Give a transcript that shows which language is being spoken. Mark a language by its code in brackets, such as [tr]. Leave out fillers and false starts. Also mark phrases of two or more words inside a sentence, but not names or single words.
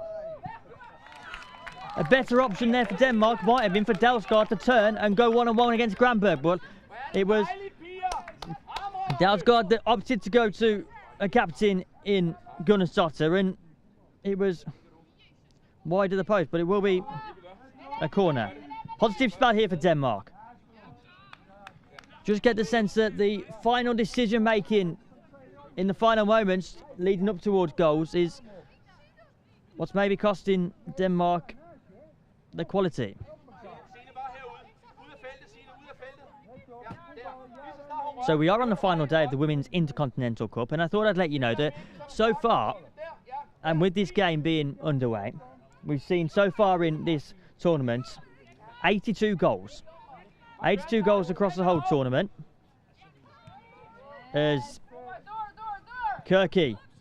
[en] A better option there for Denmark might have been for Dalsgaard to turn and go 1-on-1 against Granberg, but it was Dalsgaard that opted to go to a captain in Gunnarsdottir, and it was wide of the post, but it will be a corner. Positive spell here for Denmark. Just get the sense that the final decision making in the final moments leading up towards goals is what's maybe costing Denmark the quality. [da] Signe bare herude. Ud af feltet, Signe. Ud af feltet. Ja, der. Lige så snart hun [en] So we are on the final day of the Women's Intercontinental Cup, and I thought I'd let you know that so far, and with this game being underway, we've seen so far in this tournament 82 goals. 82 goals across the whole tournament. As Kirky.